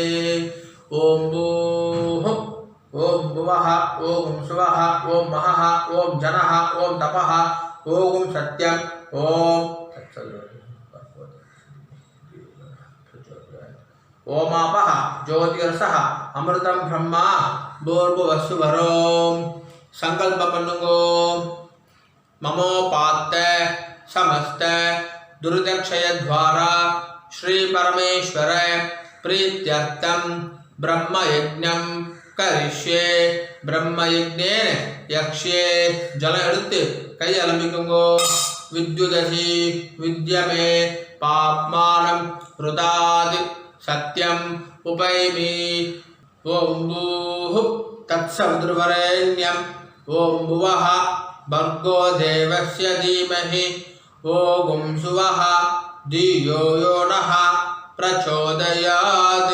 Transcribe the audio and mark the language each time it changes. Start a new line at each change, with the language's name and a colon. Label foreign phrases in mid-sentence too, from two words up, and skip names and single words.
Sanskrit: ओम् भूः ओम् भुवः ओम् सुवः ओम् महः ओम् जनः ओम् तपः ओम् सत्यम् ओम् ओमापः ज्योतीरसः अमृतम् ब्रह्म भूर्भुवस्सुवरोम्.
Tamil: சங்கல்பம் பண்ணுங்கோ.
Sanskrit: மமோபாத்த समस्त दुर्दक्षय द्वारा श्री परमेश्वर प्रीत्यर्थम ब्रह्मयज्ञं करिष्ये. ब्रह्मयज्ञेन यक्ष्ये. जल
Tamil: எடுத்து கை அலம்பிக்குங்கோ.
Sanskrit: विद्युदसि विद्यमे पाप्मानं रुदादि सत्यम उपैमि. ओम भूः तत्सवितुर्वरेण्यं ओम भुवः भर्गो देवस्य धीमहि ओम सुवः धियो यो नः प्रचोदयात्.